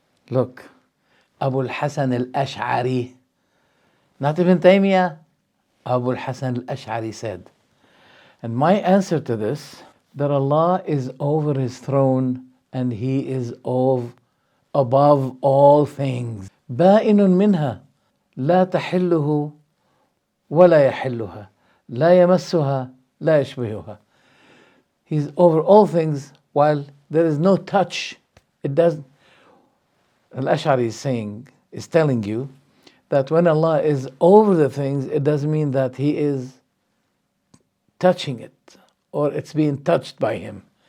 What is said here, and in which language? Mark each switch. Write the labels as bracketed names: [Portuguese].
[English] Look, Abu al-Hasan al-Ash'ari, not Ibn Taymiyyah, Abu al-Hasan al-Ash'ari said, and my answer to this, that Allah is over His throne and He is above all things. [Arabic] بائن منها لا تحله ولا يحلها لا يمسها لا يشبهها. [English] He's over all things while there is no touch. It doesn't. Al-Ash'ari is telling you that when Allah is over the things, it doesn't mean that He is touching it or it's being touched by Him.